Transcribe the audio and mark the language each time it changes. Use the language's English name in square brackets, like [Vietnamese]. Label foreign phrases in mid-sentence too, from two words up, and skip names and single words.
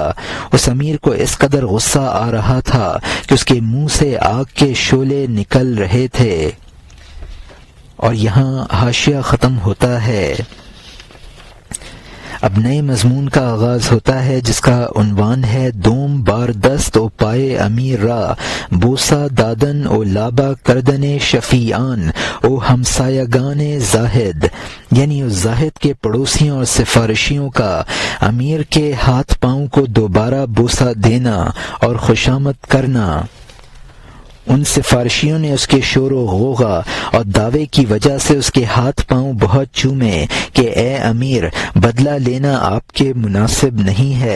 [Urdu] اس امیر کو اس قدر غصہ آ رہا تھا کہ اس کے منہ سے آگ کے شعلے نکل رہے تھے۔ اور یہاں حاشیہ ختم ہوتا ہے۔ اب نئے مضمون کا آغاز ہوتا ہے جس کا عنوان ہے [Persian] دوم بار دست او پائے امیر را بوسا دادن او لابا کردن شفیعان او ہمسایگان زاہد، [Urdu] یعنی اس زاہد کے پڑوسیوں اور سفارشیوں کا امیر کے ہاتھ پاؤں کو دوبارہ بوسا دینا اور خوشامد کرنا۔ ان سفارشیوں نے اس کے شور و غوغا اور دعوے کی وجہ سے اس کے ہاتھ پاؤں بہت چومے کہ اے امیر، بدلہ لینا آپ کے مناسب نہیں ہے۔